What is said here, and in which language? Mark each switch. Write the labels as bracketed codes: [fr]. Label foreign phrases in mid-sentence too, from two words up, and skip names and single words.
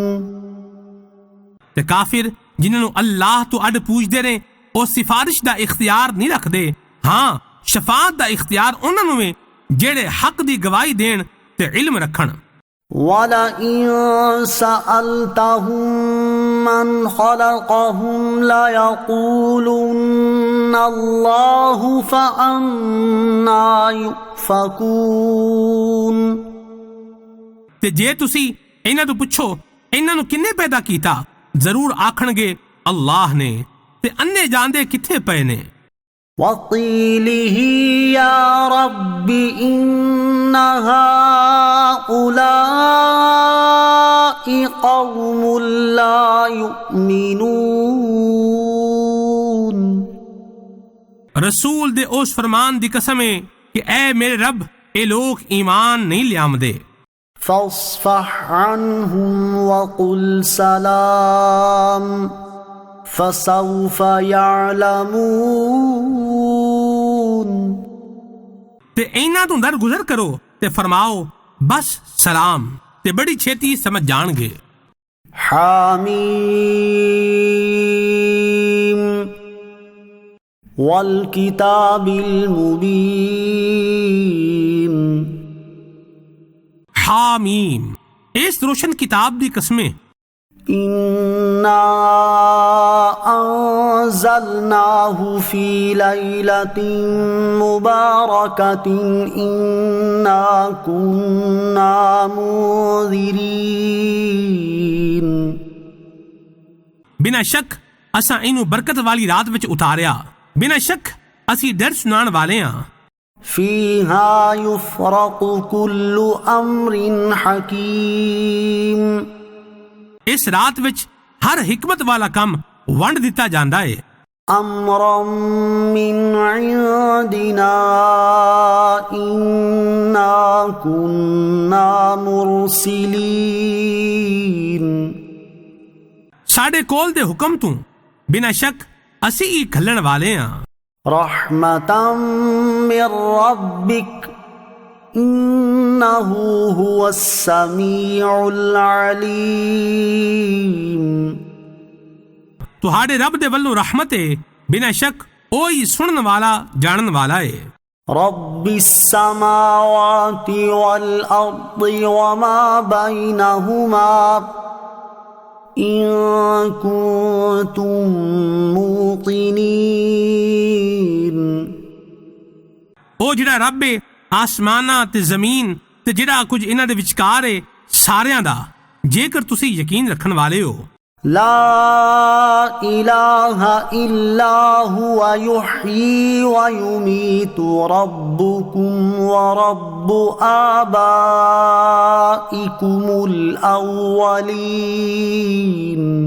[pa] ਤੇ ਕਾਫਿਰ ਜਿਨ੍ਹਾਂ ਨੂੰ ਅੱਲਾਹ ਤੋਂ ਅੱਡ ਪੂਜਦੇ ਨੇ ਉਹ ਸਿਫਾਰਿਸ਼ ਦਾ ਇਖਤਿਆਰ ਨਹੀਂ ਰੱਖਦੇ। ਹਾਂ, ਸ਼ਫਾਅਤ ਦਾ ਇਖਤਿਆਰ ਉਹਨਾਂ ਨੂੰ ਹੈ ਜਿਹੜੇ ਹੱਕ ਦੀ ਗਵਾਹੀ ਦੇਣ ਤੇ ਇਲਮ ਰੱਖਣ۔ [ar] وَلَئِن سَأَلْتَهُم مَّنْ خَلَقَهُمْ لَيَقُولُنَّ اللَّهُ فَأَنَّىٰ يُؤْفَكُونَ [pa] ਤੇ ਜੇ ਤੁਸੀਂ ਇਹਨਾਂ ਤੋਂ ਪੁੱਛੋ ਇਹਨਾਂ ਨੂੰ ਕਿੰਨੇ ਪੈਦਾ ਕੀਤਾ, ਜ਼ਰੂਰ ਆਖਣਗੇ ਅੱਲਾਹ ਨੇ, ਤੇ ਅੰਨੇ ਜਾਂਦੇ ਕਿੱਥੇ ਪਏ ਨੇ। [ar] وَقِيلِهِ يَا رَبِّ إِنَّ هَٰؤُلَاءِ قَوْمٌ لَّا يُؤْمِنُونَ [pa] ਰਸੂਲ ਦੇ ਉਸ ਫਰਮਾਨ ਦੀ ਕਸਮ ਹੈ ਕਿ ਐ ਮੇਰੇ ਰੱਬ ਇਹ ਲੋਕ ਈਮਾਨ ਨਹੀਂ ਲਿਆਉਂਦੇ। [ar] فاصفح عنهم وقل سلام فسوف يعلمون [pa] ਤੇ ਇਹਨਾਂ ਤੋਂ ਦਰਗੁਜ਼ਰ ਕਰੋ ਤੇ ਫਰਮਾਓ ਬਸ ਸਲਾਮ, ਤੇ ਬੜੀ ਛੇਤੀ ਸਮਝ ਜਾਣਗੇ۔ [ar] حامیم والکتاب المبین [pa] حامیم، اس روشن کتاب دی قسمیں۔ [ar] انا انزلناه في ليلة مباركة انا كنا منذرين [pa] بنا شک اساں اینو برکت والی رات وچ اتاریا، بنا شک اسی ڈر سنان والے ہاں۔ [ar] فيها يفرق كل امر حكيم [pa] اس رات وچ ہر حکمت والا کم ونڈ دیتا جاندا ہے۔ [ar] امرا من عندنا إنا كنا مرسلين [pa] ਸਾਡੇ ਕੋਲ ਦੇ ਹੁਕਮ ਤੋਂ ਬਿਨਾਂ ਸ਼ੱਕ ਅਸੀਂ ਹੀ ਘੱਲਣ ਵਾਲੇ ਹਾਂ [ar] رحمة من ربك إنه هو السميع العليم [pa] ਤੁਹਾਡੇ ਰੱਬ ਦੇ ਵੱਲੋਂ ਰਹਿਮਤ ਹੈ ਬਿਨਾਂ ਸ਼ੱਕ ਉਹ ਹੀ ਸੁਣਨ ਵਾਲਾ ਜਾਣਨ ਵਾਲਾ ਹੈ [ar] رب السماوات والأرض وما بينهما إن كنتم موقنين [pa] ਉਹ ਜਿਹੜਾ ਰੱਬ ਹੈ ਆਸਮਾਨਾਂ ਤੇ ਜ਼ਮੀਨ ਤੇ ਜਿਹੜਾ ਕੁਝ ਇਹਨਾਂ ਦੇ ਵਿਚਕਾਰ ਹੈ ਸਾਰਿਆਂ ਦਾ ਜੇਕਰ ਤੁਸੀਂ ਯਕੀਨ ਰੱਖਣ ਵਾਲੇ ਹੋ [ar] لا إله إلا هو يحيي ويميت ربكم ورب آبائكم الأولين